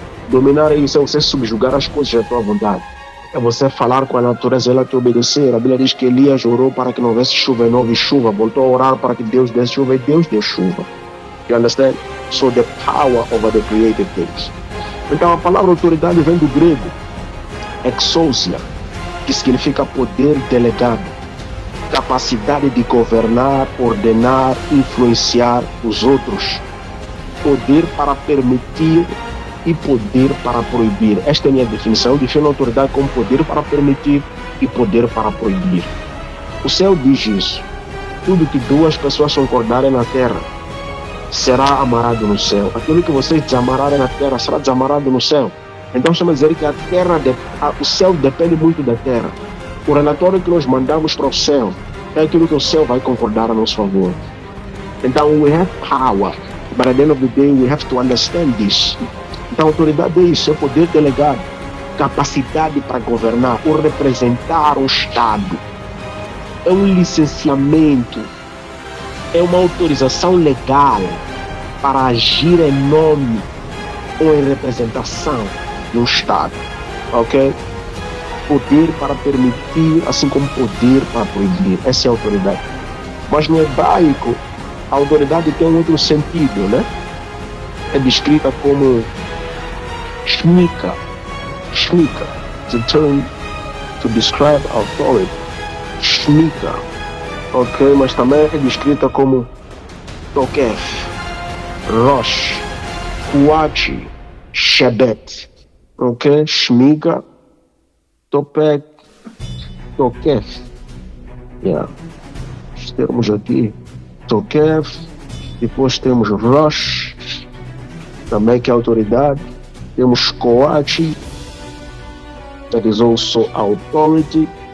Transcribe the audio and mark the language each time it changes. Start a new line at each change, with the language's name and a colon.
Portuguese: Dominar é isso, é você subjugar as coisas à tua vontade. É você falar com a natureza e ela te obedecer. A Bíblia diz que Elias orou para que não houvesse chuva e não houve chuva. Voltou a orar para que Deus desse chuva e Deus deu chuva.
English: You understand? So the power over the created things.
Portuguese: Então a palavra autoridade vem do grego exousia, que significa poder delegado, capacidade de governar, ordenar, influenciar os outros, poder para permitir e poder para proibir. Esta é a minha definição. Eu defino a autoridade como poder para permitir e poder para proibir. O céu diz isso. Tudo que duas pessoas concordarem na terra será amarrado no céu. Aquilo que vocês desamararem na terra será desamarrado no céu. Então estamos a dizer que o céu depende muito da terra. O relatório que nós mandamos para o céu é aquilo que o céu vai concordar a nosso favor. Então,
English: we have power, but at the end of the day, we have to understand this.
Portuguese: Então, autoridade é isso, é poder delegado, capacidade para governar ou representar um Estado. É um licenciamento, é uma autorização legal para agir em nome ou em representação de um Estado, ok? Poder para permitir, assim como poder para proibir. Essa é a autoridade. Mas no hebraico, a autoridade tem um outro sentido, né? É descrita como shmika.
English: Shmika is a term to describe authority.
Portuguese: Shmika, ok? Mas também é descrita como tokef, rosh, kuachi, shebet, ok? Shmika, topek, tokef. Yeah. Os termos aqui, tokef, depois temos rosh, também que é autoridade. Temos
English: Koachi, that is also authority.